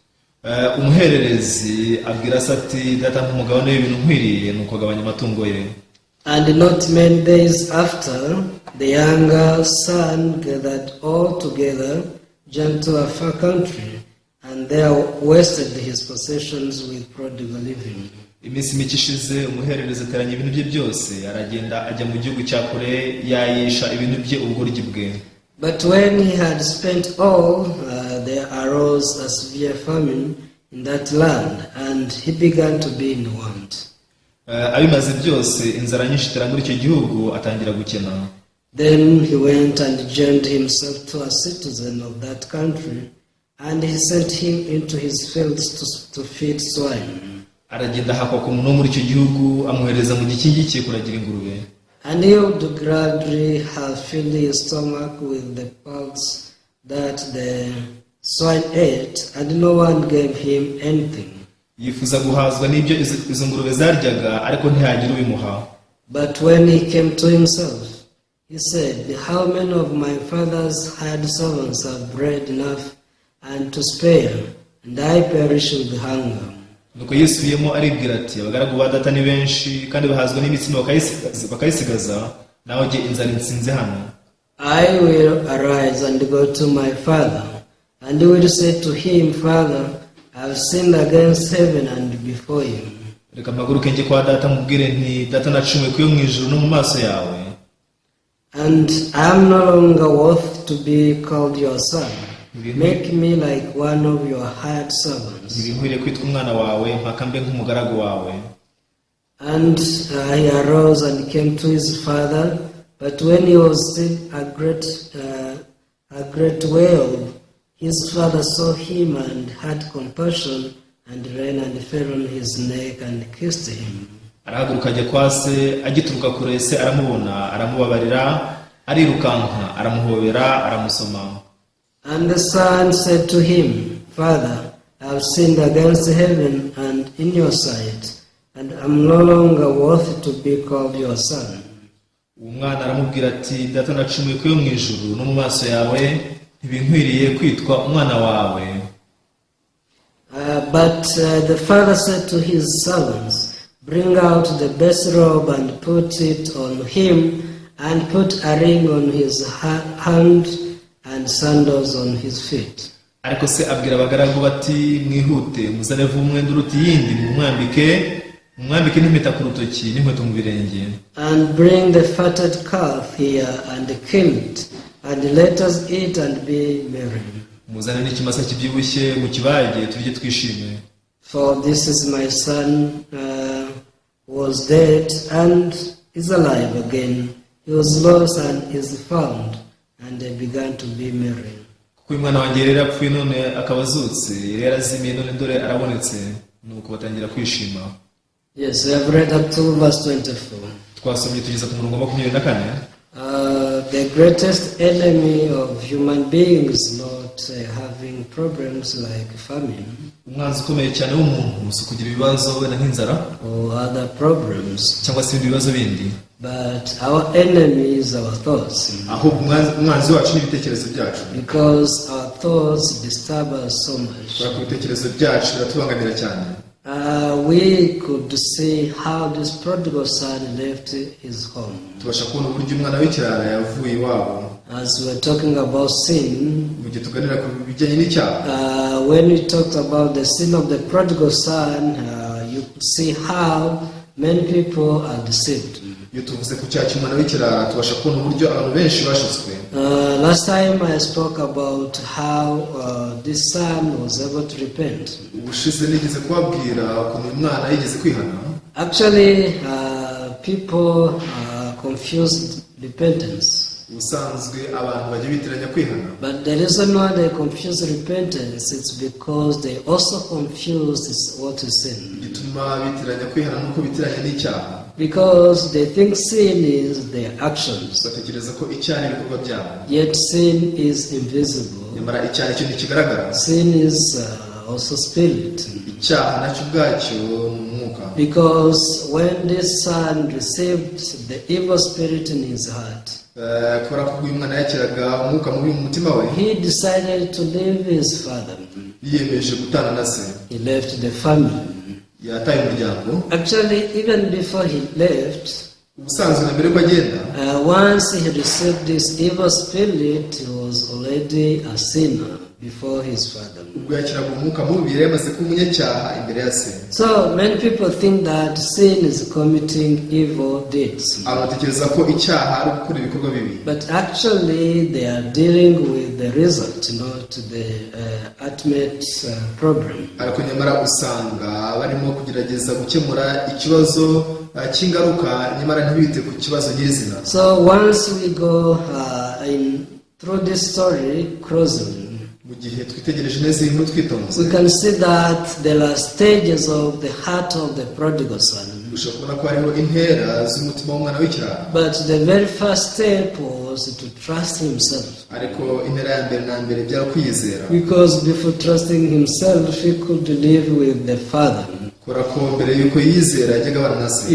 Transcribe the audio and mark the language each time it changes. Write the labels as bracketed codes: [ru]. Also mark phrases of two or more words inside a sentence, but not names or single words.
[en] And not many days after, the younger son gathered all together, jumped to a far country, and there wasted his possessions with prodigal living. [rw] Iminsi mike ishize umuhererezi ateranya ibintu bye byose aragenda ajya mu gihugu cya kure yayisha ibintu bye ubugoryi bwe. [en] But when he had spent all, there arose a severe famine in that land, and he began to be in want. [rw] Abimaze byose inzara nyinshi itera muri icyo gihugu atangira gukena. [en] Then he went and joined himself to a citizen of that country, and he sent him into his fields to feed swine. [rw] Aragenda hakwa ku muntu muri icyo gihugu amuhereza mu gikingi cye kuragira ingurube. [en] And he would gladly have filled his stomach with the parts that the swine ate, and no one gave him anything. [rw] Yifuza guhazwa n'ibyo izo ngurube zaryaga ariko ntihagire ubimuha. [en] But when he came to himself, he said, how many of my father's hired servants have bread enough and to spare, and I perish with hunger. [rw] Nuko yisubiyemo aribwira ati abagaragu ba data ni benshi kandi bahazwa n'imitsima bakayisigaza naho jye inzara insinze hano. [en] I will arise and go to my father, and he will say to him, Father, I have sinned against heaven and before you. [rw] Reka mpaguruke njye kwa data mubwire nti data nacumuye kuyo mu ijuru no mu maso yawe. [en] And I am no longer worth to be called your son. Make me like one of your hired servants. And he arose and came to his father, but when he was still a great way off, his father saw him and had compassion, and ran and fell on his neck and kissed him. [rw] Arahaguruka ajya kwa se, agituruka kure se aramubona, aramubabarira, arirukanka, aramuhobera, aramusoma. [en] And the son said to him, Father, I have sinned against heaven and in your sight, and am no longer worthy to be called your son. [rw] Umwana aramubwira ati data nacumuye kuyo mu ijuru no mu maso yawe ntibinkwiriye kwitwa umwana wawe. [en] But the father said to his servants, bring out the best robe and put it on him, and put a ring on his hand and sandals on his feet. [rw] Ariko se abwira abagaragu bati mwihute muzane umwenda uruta iyindi mwambike n'impeta ku rutoki n'inkweto mu birenge. [en] And bring the fatted calf here and kill it, and let us eat and be merry. [rw] Muzane n'ikimasa kibyibushye mu kibage turye twishime. [en] For this is my son was dead and is alive again. He was lost and is found. And they began to be merry. [rw] kuko uyu mwana wanjye rero yapfuye none akaba azutse, yari yarazimiye none dore arabonetse, nuko batangira kwishima. [en] Yes, we have read up to verse 24. [rw] Twasomye tugeza ku murongo wa 24. [en] The greatest enemy of human beings not having problems like famine [rw] umwanzi ukomeye cyane w'umuntu si kugira ibibazo wenda nk'inzara [en] or other problems, [rw] cyangwa se ibindi bibazo bindi, [en] but our enemy is our thoughts, [rw] ahubwo umwanzi wacu n'ibitekerezo byacu, [en] because our thoughts disturb us so much. [rw] kubera ko ibitekerezo byacu biratubangamira cyane. [en] We could see how this prodigal son left his home. [rw] Tubasha kubona uburyo umwana w'ikirara yavuye iwabo. [en] As we're talking about sin, [rw] mu gihe tuganira ku bijyanye n'icyaha, [en] when we talked about the sin of the prodigal son, you could see how many people are deceived. [rw] iyo tuvuze ku cyaha cy'umwana w'ikirara tubasha kubona uburyo abantu benshi bashutswe. [en] Last time I spoke about how this son was able to repent. [rw] Ubushize nigeze kubabwira ukuntu uyu mwana yigeze kwihana. [en] Actually, people confused repentance. [rw] Ubusanzwe abantu bajya bitiranya kwihana. [en] But the reason why they confuse repentance is because they also confuse what is sin. [rw] Gituma bitiranya kwihana nuko bitiranya n'icyaha. [en] Because they think sin is their actions. [rw] Batekereza ko icyaha ari ibikorwa byabo. [en] Yet sin is invisible. [rw] Nyamara icyaha nicyo ntikigaragara. [en] Sin is also spirit. [rw] Icyaha nacyo ubwacyo ni umwuka. [en] Because when this son received the evil spirit in his heart, [rw] kubera ko uyu mwana yakiraga umwuka mubi mu mutima we, [en] he decided to leave his father. [rw] yiyemeje gutana na se. [en] He left the family. [rw] Yataye umuryango. [en] Actually, even before he left, [rw] ubusanzwe na mbere ko agenda, [en] once he received this evil spirit, he was already a sinner before his father. [rw] ubwo yakiraga umwuka mubi yari yamaze kuba umunyacyaha imbere ya se. [en] So many people think that sin is committing evil deeds. [rw] Abatekereza ko icyaha ari gukora ibikorwa bibi. [en] But actually they are dealing with the result, not the ultimate problem. [rw] Ariko nyamara usanga barimo kugerageza gukemura ikibazo cy'ingaruka, nyamara ntibite ku kibazo nyirizina. [en] So once we go through this story closely, [rw] mu gihe twitegereje neza iyi nkuru twitonze, [en] we can see that there are stages of the heart of the prodigal son. [rw] ushobora kubona ko hariho intera z'umutima w'umwana w'ikirara. [en] But the very first step was to trust himself. [rw] Ariko intera ya mbere na mbere byari kwiyizera. [en] Because before trusting himself, he could live with the father. [rw] kubera ko mbere y'uko yizera yajyaga abana na se.